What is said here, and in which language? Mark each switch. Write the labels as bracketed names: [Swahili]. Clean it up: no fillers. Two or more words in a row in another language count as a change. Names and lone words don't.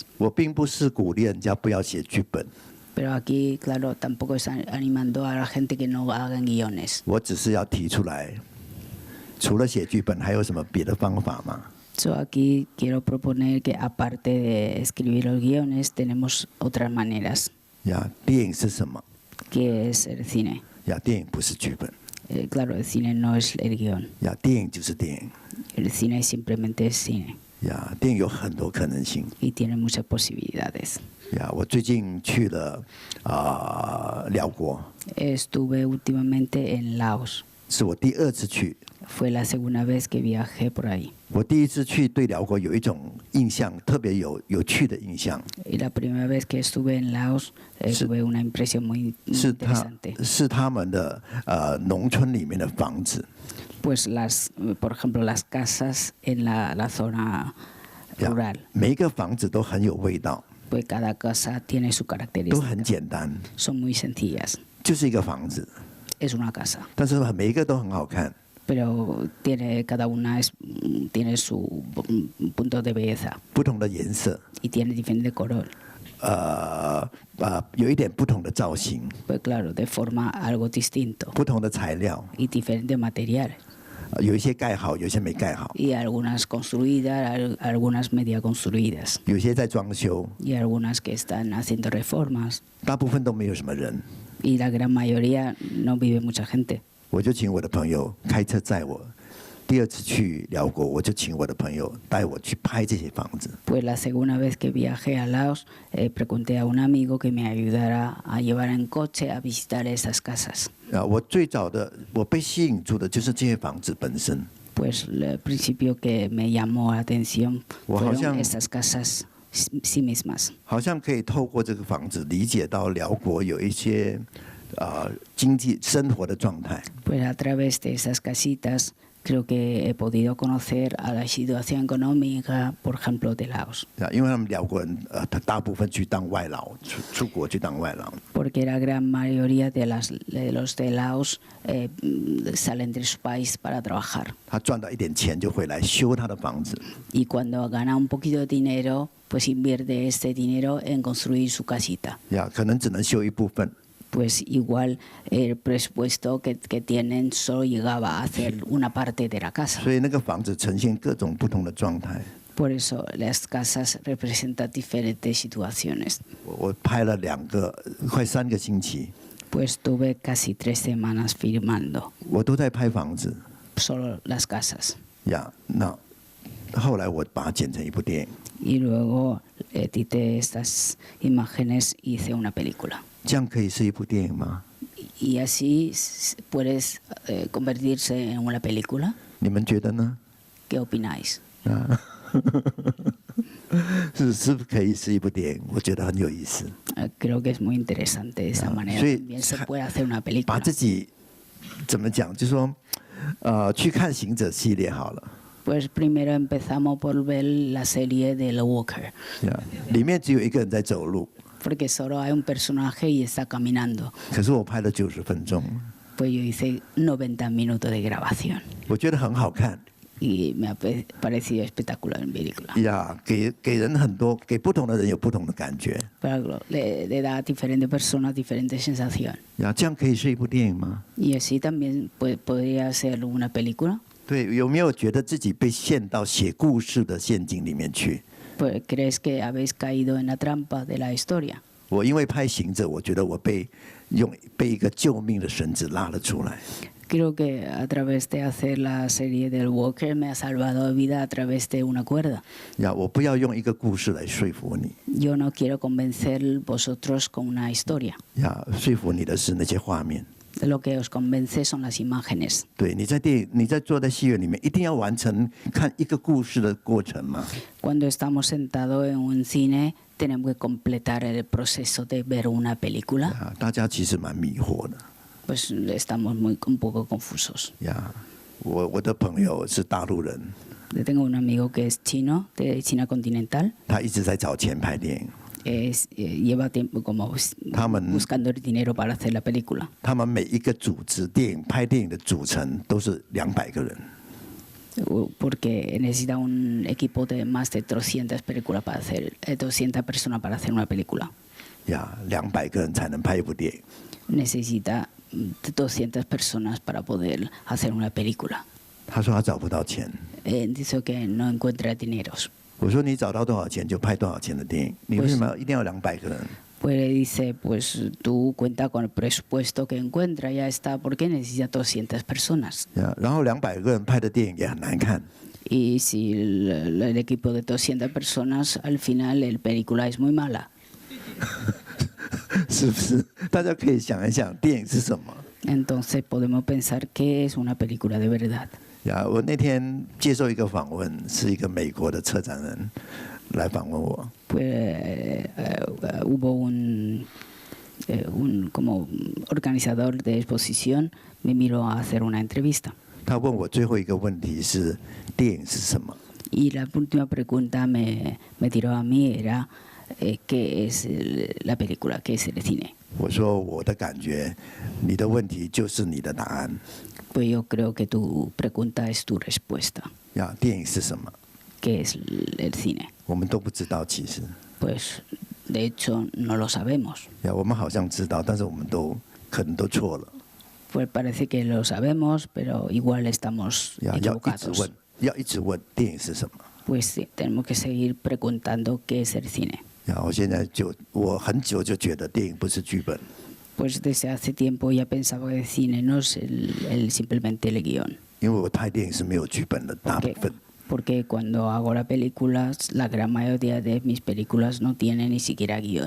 [Chinese] 我并不是鼓励人家不要写剧本。 [Spanish] Pero aquí, claro, tampoco están animando a la gente que no hagan guiones. [Chinese] 我只是要提出来，除了写剧本，还有什么别的方法吗？ [Spanish] So aquí quiero proponer que aparte de escribir los guiones, tenemos otras maneras. [Chinese] 呀，电影是什么？ [Spanish] ¿Qué es el cine? [Chinese] 呀，电影不是剧本。 [Spanish] Claro, el cine no es el guión. [Chinese] 呀，电影就是电影。 [Spanish] El cine simplemente es cine. [Chinese] 呀，电影有很多可能性。 [Spanish] Y tiene muchas posibilidades. [Chinese] 呀，我最近去了辽国。 [Spanish] Estuve últimamente en Laos. [Chinese] 是我第2次去。 [Spanish] Fue la segunda vez que viajé por ahí. [Chinese] 我第1次去对辽国有一种印象，特别有趣的印象。 [Spanish] Y la primera vez que estuve en Laos tuve una impresión muy interesante. [Chinese] 是他们的农村里面的房子。 [Spanish] Pues por ejemplo, las casas en la zona rural. [Chinese] 每一个房子都很有味道。 [Spanish] Pues cada casa tiene su característica. [Chinese] 都很简单。 [Spanish] Son muy sencillas. [Chinese] 就是一个房子。 [Spanish] Es una casa. [Chinese] 但是每一个都很好看。 [Spanish] Pero cada una tiene su punto de belleza. [Chinese] 不同的颜色。 [Spanish] Y tiene diferente color. [Chinese] 有一点不同的造型。 [Spanish] Pues claro, de forma algo distinto. [Chinese] 不同的材料。 [Spanish] Y diferente material. [Chinese] 有一些盖好，有些没盖好。 [Spanish] Y algunas construidas, algunas media construidas. [Chinese] 有些在装修。 [Spanish] Y algunas que están haciendo reformas. [Chinese] 大部分都没有什么人。 [Spanish] Y la gran mayoría no vive mucha gente. [Chinese] 我就请我的朋友开车载我。第2次去辽国，我就请我的朋友带我去拍这些房子。 [Spanish] Pues la segunda vez que viajé a Laos, pregunté a un amigo que me ayudara a llevar en coche a visitar esas casas. [Chinese] 我最早的我被吸引住的就是这些房子本身。 [Spanish] Pues el principio que me llamó la atención fueron esas casas sí mismas. [Chinese] 好像可以透过这个房子理解到辽国有一些经济生活的状态。 [Spanish] Pues a través de esas casitas creo que he podido conocer a la situación económica, por ejemplo, de Laos. [Chinese] 因为他们辽国人大部分去当外劳，出国去当外劳。 [Spanish] Porque la gran mayoría de los de Laos salen de su país para trabajar. [Chinese] 他赚到一点钱就回来修他的房子。 [Spanish] Y cuando gana un poquito de dinero, pues invierte este dinero en construir su casita. [Chinese] 可能只能修一部分。 [Spanish] Pues igual el presupuesto que tienen solo llegaba a hacer una parte de la casa. [Chinese] 所以那个房子呈现各种不同的状态。 [Spanish] Por eso las casas representan diferentes situaciones. [Chinese] 我拍了快3个星期。 [Spanish] Pues tuve casi 3 semanas filmando. [Chinese] 我都在拍房子。 [Spanish] Solo las casas. [Chinese] 那后来我把它剪成一部电影。 [Spanish] Y luego edité estas imágenes y hice una película. [Chinese] 这样可以是一部电影吗？ [Spanish] Y así puedes convertirse en una película. [Chinese] 你们觉得呢？ [Spanish] ¿Qué opináis? [Chinese] 是不是可以是一部电影？我觉得很有意思。 [Spanish] Creo que es muy interesante de esa manera. También se puede hacer una película. [Chinese] 把自己怎么讲？就说去看《行者》系列好了。 [Spanish] Pues primero empezamos por ver la serie de The Walker. [Chinese] 里面只有一个人在走路。 [Spanish] Porque solo hay un personaje y está caminando. [Chinese] 可是我拍了90分钟。 [Spanish] Pues yo hice 90 minutos de grabación. [Chinese] 我觉得很好看。 [Spanish] Y me ha parecido espectacular en película. [Chinese] 给人很多，给不同的人有不同的感觉。 [Spanish] Pero le da a diferentes personas diferentes sensaciones. [Chinese] 这样可以是一部电影吗？ [Spanish] Y así también podría ser una película. [Chinese] 对，有没有觉得自己被陷到写故事的陷阱里面去？ [Spanish] Pues crees que habéis caído en la trampa de la historia. [Chinese] 我因为拍《行者》，我觉得我被一个救命的绳子拉了出来。 [Spanish] Creo que a través de hacer la serie del Walker me ha salvado la vida a través de una cuerda. [Chinese] 我不要用一个故事来说服你。 [Spanish] Yo no quiero convencer vosotros con una historia. [Chinese] 说服你的是那些画面。 [Spanish] Lo que os convence son las imágenes. [Chinese] 对，你在坐在戏院里面，一定要完成看一个故事的过程吗？ [Spanish] Cuando estamos sentados en un cine, tenemos que completar el proceso de ver una película. [Chinese] 大家其实蛮迷惑的。 [Spanish] Pues estamos un poco confusos. [Chinese] 我的朋友是大陆人。 [Spanish] Yo tengo un amigo que es chino, de China continental. [Chinese] 他一直在找钱拍电影。 [Spanish] lleva tiempo como buscando el dinero para hacer la película. [Chinese] 他们每一个组织拍电影的组成都是200个人。 [Spanish] Porque necesita un equipo de más de 200 películas para hacer 200 personas para hacer una película. [Chinese] 200 个人才能拍一部电影。 [Spanish] Necesita 200 personas para poder hacer una película. [Chinese] 他说他找不到钱。 [Spanish] Dice que no encuentra dineros. [Chinese] 我说你找到多少钱就拍多少钱的电影，你为什么一定要200个人？ [Spanish] Pues le dice, pues tú cuenta con el presupuesto que encuentra, ya está, porque necesita 200 personas. [Chinese] 然后200个人拍的电影也很难看。 [Spanish] Y si el equipo de 200 personas, al final la película es muy mala. [Chinese] 是不是？大家可以想一想，电影是什么？ [Spanish] Entonces podemos pensar que es una película de verdad. [Chinese] 我那天接受一个访问，是一个美国的策展人来访问我。 [Spanish] Pues hubo un como organizador de exposición me miró a hacer una entrevista. [Chinese] 他问我最后一个问题是：电影是什么？ [Spanish] Y la última pregunta me tiró a mí era ¿qué es la película? ¿Qué es el cine? [Chinese] 我说我的感觉，你的问题就是你的答案。 [Spanish] Pues yo creo que tu pregunta es tu respuesta. [Chinese] 电影是什么？ [Spanish] ¿Qué es el cine? [Chinese] 我们都不知道，其实。 [Spanish] Pues de hecho no lo sabemos. [Chinese] 我们好像知道，但是我们可能都错了。 [Spanish] Pues parece que lo sabemos, pero igual estamos equivocados. [Chinese] 要一直问电影是什么？ [Spanish] Pues sí, tenemos que seguir preguntando qué es el cine. [Chinese] 我很久就觉得电影不是剧本。 [Spanish] Pues desde hace tiempo ya pensaba que el cine no es simplemente el guión. [Chinese] 因为我拍电影是没有剧本的，大部分。 [Spanish] Porque cuando hago las películas, la gran mayoría de mis películas no tienen ni siquiera guión.